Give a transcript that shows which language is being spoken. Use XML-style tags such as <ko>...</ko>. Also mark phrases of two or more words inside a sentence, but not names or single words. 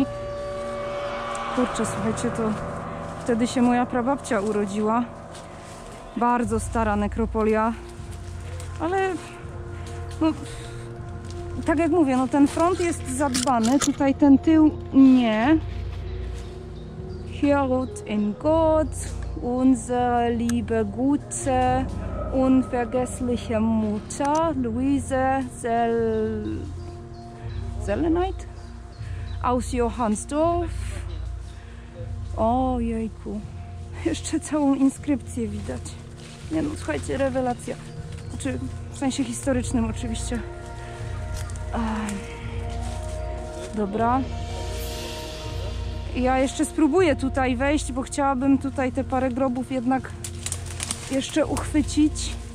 <pl>Kurczę, słuchajcie, to wtedy się moja prababcia urodziła. Bardzo stara nekropolia. Ale no, tak jak mówię, no ten front jest zadbany. Tutaj ten tył nie.</pl> <de>Hier ruht in Gott unsere liebe, gute, unvergessliche Mutter Luise Selleneit aus Johannsdorf.</de> <pl>Ojejku, jeszcze całą inskrypcję widać. Nie no, słuchajcie, rewelacja. Znaczy, w sensie historycznym oczywiście. Dobra. Ja jeszcze spróbuję tutaj wejść, bo chciałabym tutaj te parę grobów jednak jeszcze uchwycić.</pl>